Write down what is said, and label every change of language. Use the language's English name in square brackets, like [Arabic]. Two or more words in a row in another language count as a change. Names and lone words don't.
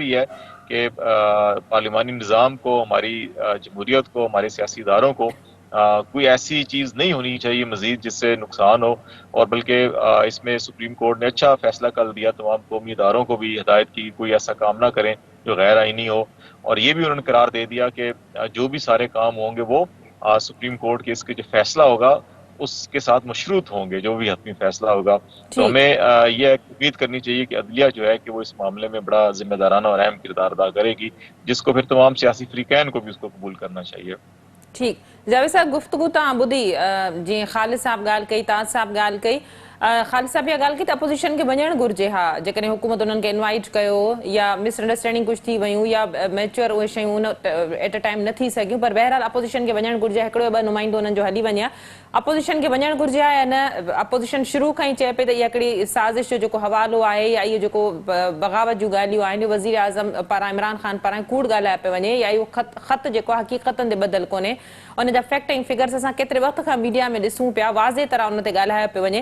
[Urdu] بھی ہے کہ پارلیمانی نظام کو، ہماری جمہوریت کو، ہمارے سیاسی اداروں کو کوئی ایسی چیز نہیں ہونی چاہیے مزید جس سے نقصان ہو، اور بلکہ اس میں سپریم کورٹ نے اچھا فیصلہ کر دیا، تمام قومی اداروں کو بھی ہدایت کی کوئی ایسا کام نہ کریں جو غیر آئینی ہو، اور یہ بھی انہوں نے قرار دے دیا کہ جو بھی سارے کام ہوں گے وہ سپریم کورٹ کے اس کے جو فیصلہ ہوگا اس کے ساتھ مشروط ہوں گے، جو بھی حتمی فیصلہ ہوگا. تو ٹھیک. ہمیں یہ امید کرنی چاہیے کہ عدلیہ جو ہے کہ وہ اس معاملے میں بڑا ذمہ دارانہ اور اہم کردار ادا کرے گی، جس کو پھر تمام سیاسی فریقین کو بھی اس کو قبول کرنا چاہیے. [Sindhi] ٹھیک. جاوید صاحب گفتگو تاں ॿुधी जीअं ख़ालिद साहब ॻाल्हि कई, ताज साहब ॻाल्हि कई, ख़ालिद साहब इहा ॻाल्हि कई त अपोज़िशन खे वञणु घुरिजे. हा, जेकॾहिं हुकूमत उन्हनि खे इनवाइट कयो या मिसअंडरस्टैंडिंग कुझु थी वियूं या मैच्योर उहे शयूं उन [English] at a time [Sindhi] न थी सघियूं, पर बहरहाल अपोज़िशन खे वञणु घुरिजे, हिकिड़ो या ॿ नुमाइंदो उन्हनि जो हली वञे. अपोज़िशन खे वञणु घुरिजे या न? अपोज़िशन शुरू खां ई चए पई त इहा हिकिड़ी साज़िश जो जेको हवालो आहे या इहो जेको बग़ावत जूं ॻाल्हियूं आहिनि वज़ीर आज़म पारां इमरान ख़ान पारां कूड़ ॻाल्हाए पियो वञे, या इहो ख़त जेको आहे हक़ीक़तनि ते ॿधल कोन्हे, उन जा फैक्ट ऐं फिगर्स असां केतिरे वक़्त खां मीडिया में ॾिसूं पिया, वाज़े तरह उन ते ॻाल्हायो पियो वञे.